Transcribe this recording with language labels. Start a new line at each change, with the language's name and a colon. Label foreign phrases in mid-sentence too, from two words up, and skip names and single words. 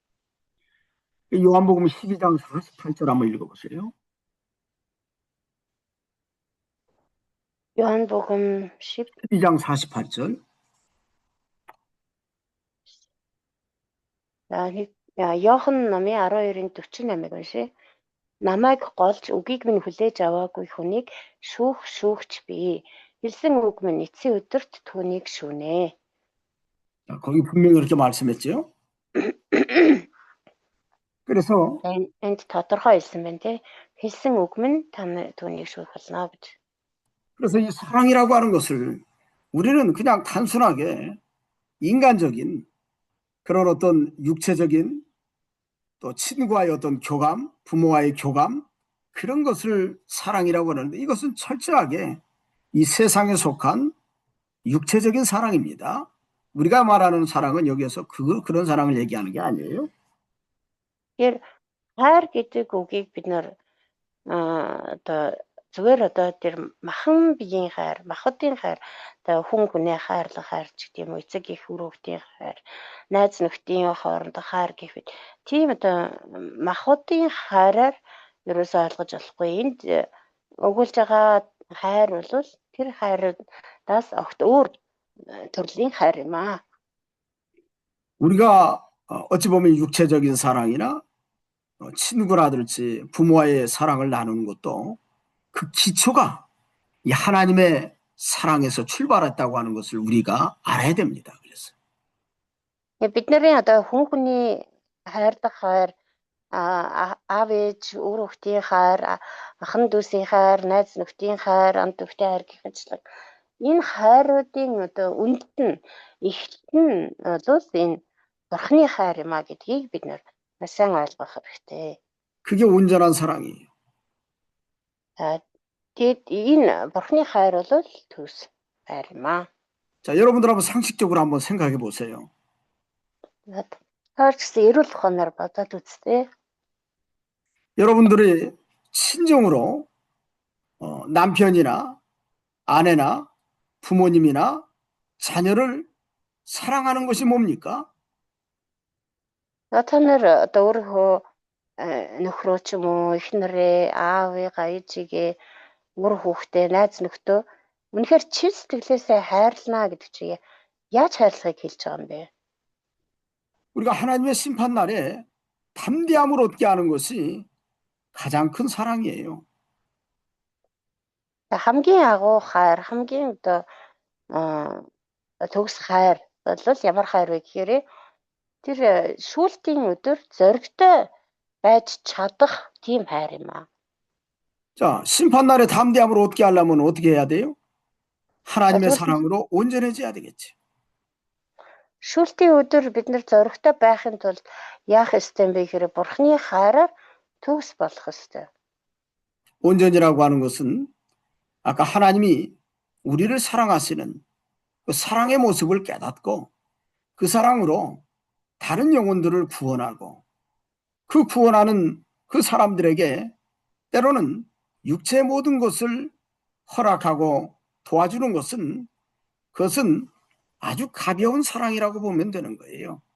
Korean: 요한복음 12장 48절 한번 읽어보세요. 요한복음 12장 48절.
Mongolian: Йохан номын 12-ын 48-ыг уншъя. Намайг голж үгийг минь хүлээж аваагүй хүнийг шүүгч би. Хэлсэн үг минь эцсийн өдөрт түүнийг шүүнэ.
Korean: 자, 거기 분명히 그렇게 말씀했죠. 그래서
Mongolian: энд тодорхой хэлсэн байна те. хэлсэн үг минь түүнийг шүүх болно гэж.
Korean: 그래서 이 사랑이라고 하는 것을 우리는 그냥 단순하게 인간적인 그런 어떤 육체적인 또 친구와의 어떤 교감, 부모와의 교감 그런 것을 사랑이라고 하는데 이것은 철저하게 이 세상에 속한 육체적인 사랑입니다. 우리가 말하는 사랑은 여기에서 그런 사랑을 얘기하는 게 아니에요.
Mongolian: Тэгэхээр хайр гэдэг үгийг бид нар одоо зүгээр одоо тэр махан биеийн хайр, махбодын хайр, одоо хүн хүнээ хайрлах хайр ч гэдэг юм уу, эцэг их өрөвдийн хайр, найз нөхдийн хоорондох хайр гэх мэт. Тийм одоо махбодын хайраар ерөөсөө ойлгож болохгүй. Энд өгүүлж байгаа хайр бол тэр хайраас огт өөр төрлийн хайр юм аа.
Korean: 우리가 어찌 보면 육체적인 사랑이나 친구라든지 부모와의 사랑을 나누는 것도 그 기초가 이 하나님의 사랑에서 출발했다고 하는 것을 우리가 알아야 됩니다. 그래서
Mongolian: бид нарын одоо хүн хүний хайрлах хайр, аав ээж өөр хүүхдийн хайр, ахан дүүсийн хайр, найз нөхдийн хайр, амт өвгтэй хайр гэх мэтлэг энэ хайруудын одоо үндэт нь эхлэл нь бол энэ Бурхны хайр юм а гэдгийг бид нар сайн ойлгох хэрэгтэй.
Korean: 그게 온전한 사랑이에요.
Mongolian: Тэгээд энэ бурхны хайр бол төгс хайр юм аа.
Korean: 자, 여러분들 한번 상식적으로 한번 생각해 보세요.
Mongolian: Таарч гэсэн эрүүл ухаанаар бодоод үзтээ.
Korean: 여러분들이 친정으로 남편이나 아내나 부모님이나 자녀를 사랑하는 것이 뭡니까?
Mongolian: Та нар одоо өөрөө нөхрөө ч юм уу, эхнэрээ, аавыгаа, ээжигээ, мөр хүүхдээ, найз нөхдөө үнэхээр чин сэтгэлээсээ хайрлана гэдэг чигээ яаж хайрлахыг хэлж байгаа юм бэ?
Korean: 우리가 하나님의 심판 날에 담대함을 얻게 하는 것이 가장 큰 사랑이에요.
Mongolian: Хамгийн агуу хайр, хамгийн одоо төгс хайр бол ямар хайр вэ гэхээр тэр шүүлтийн өдөр зоригтой байж чадах тийм хайр юм аа.
Korean: 자, 심판 날에 담대함을 얻게 하려면 어떻게 해야 돼요? 하나님의 그것은- 사랑으로 온전해져야 되겠지.
Mongolian: Шүүлтийн өдөр бид нэр зоригтой байхын тулд яах ёстой юм бэ гэхээр бурхны хайраар төгс болох ёстой.
Korean: 온전이라고 하는 것은 아까 하나님이 우리를 사랑하시는 그 사랑의 모습을 깨닫고 그 사랑으로 다른 영혼들을 구원하고 그 구원하는 그 사람들에게 때로는 육체의 모든 것을 허락하고 도와주는 것은 그것은 아주 가벼운 사랑이라고 보면 되는 거예요.